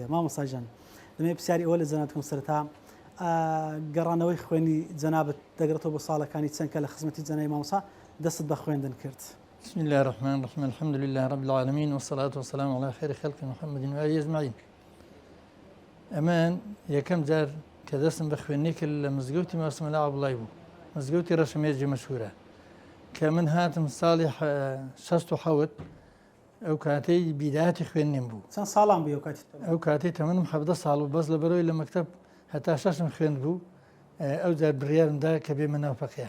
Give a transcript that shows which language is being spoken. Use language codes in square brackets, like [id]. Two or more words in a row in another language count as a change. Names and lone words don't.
[ckb] مامۆستا ژەن دەمێ پرسیاری ئەوە لە جەنابەتکەم سەرەتا گەڕانەوەی خوێنی جەنابەت دەگرێتەوە بۆ ساڵەکانی چەند کە لە خزمەتی جەنای مامۆستا دەست بە خوێندن کرد. [ar] بسم الله الرحمن الرحيم الحمد لله رب العالمين والصلاة والسلام على خير خلق محمد وآله أجمعين. [ckb] ئەمان یەکەم جار کە دەستم بە خوێندنی کرد لە مزگەوتی مامۆستا مەلا عەبدوڵڵای بوو مزگەوتی ڕەشەمێرجی مەشهورە کە من هاتم ساڵی 67 ئەو کاتەی بیداەتی خوێندنیم بوو. چەند ساڵان بوو ئەو کاتەی تەمەنم 17 ساڵ و بەس لە بەرەوەی لە مەکتەب هەتا شەشم خوێند بوو ئەو جار بڕیارمدا کە بێمە ناو فەقیهان.